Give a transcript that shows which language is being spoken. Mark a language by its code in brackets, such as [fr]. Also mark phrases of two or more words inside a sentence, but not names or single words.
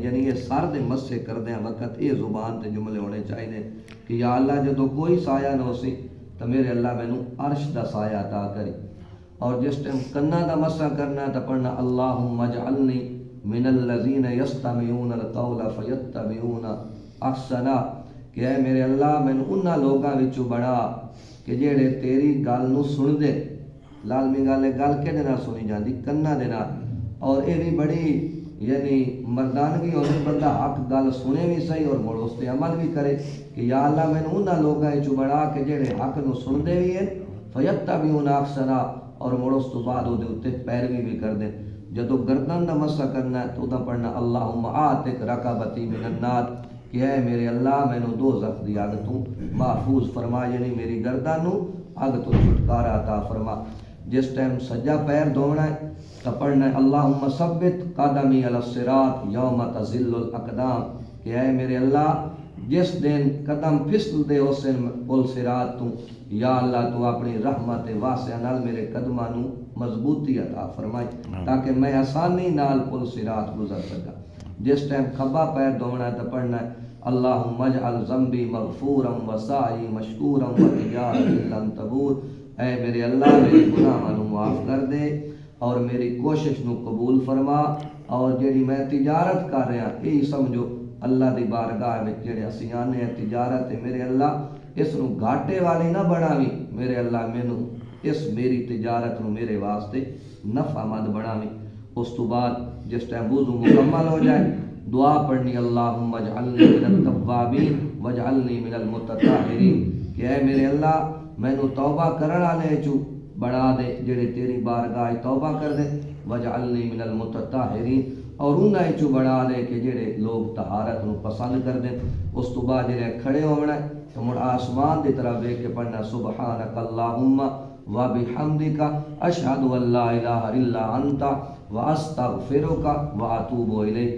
[pa] یعنی یہ سر دے مسح کردیاں وقت یہ زبان تے جملے ہونے چاہیے کہ یا اللہ جدو کوئی سایہ نہ ہو سی تو میرے اللہ مینو عرش دا سایہ عطا کری۔ اور جس ٹائم کنا دا مسح کرنا ہے تو پڑھنا [ar] اللہم اجعلنی من الذین یستمعون القول فیتبعون احسنا، [pa] کہ اے میرے اللہ مینو انہاں لوگاں وچوں بڑا کہ جڑے تیری گل نو سن دے، لازمی گل ہے گل کہدے نال سنی جاندی کنا دے نال، اور یہ بھی بڑی یعنی مردانگی ہوندی بندہ حق گل سنے بھی صحیح اور مڑ اس تے عمل بھی کرے، کہ یا اللہ مینو انہاں لوگاں وچوں بڑا کہ جڑے حق نو سن دے بھی ہیں [ar] فیتبعون احسنا [pa] اور مڑ اس تو بعد وہ تے پیروی بھی کر دیں۔ جدو گردن دا مسح کرنا ہے تو دا پڑھنا [ar] اللہم آتک رقبتی من النار، [pa] کہ اے میرے اللہ مینو دوزخ دی اگ تو محفوظ فرما، یعنی میری گردن نو اگ تو چھٹکارا عطا فرما۔ جس ٹائم سجا پیر دھونا ہے تو پڑھنا ہے [ar] اللہم ثبت قدمی علی الصراط یوم تزل الاقدام، [pa] کہ اے میرے اللہ جس دن قدم پھسل دے اس دن پل صراط تو، یا اللہ تو اپنی رحمت واسعہ نال میرے قدماں نو مضبوطی عطا فرمائی تاکہ میں آسانی نال پل صراط گزر سکا۔ جس ٹائم کھبا پیر دھونا ہے تو پڑھنا ہے [ar] اللہم اجعل ذنبی مغفورا وسعی مشکورا وتجارتی لن تبور، [pa] اے میرے اللہ میرے گناہاں نو معاف کر دے اور میری کوشش نو قبول فرما، اور جیڑی میں تجارت کر رہا یہی سمجھو اللہ دی بارگاہ وچ جڑے اسی آنے ہیں تجارت ہے میرے اللہ اس نو گھاٹے والی نہ بناویں، میرے اللہ مینو اس میری تجارت نو میرے واسطے نفع مند بناویں۔ اس تو بعد جس ٹائم وضو مکمل ہو جائے دعا پڑھنی [ar] اللہم اجعلنی من التوابین واجعلنی من المتطہرین، [pa] کہ اے میرے اللہ مینوں توبہ کرن والے چوں بنا دے جڑے تیری بارگاہ توبہ کر دے، [ar] وجعلنی من المتطہرین، [pa] اور انہاں چوں بنا دے کہ جڑے لوگ طہارت نو پسند کر دیں۔ اس تو بعد جڑے کھڑے ہونا ہے تو مڑ آسمان دی طرف دیکھ کے پڑھنا [ar] سبحانک اللہم وبحمدک اشہد ان لا الہ الا انت واستغفرک واتوب الیک۔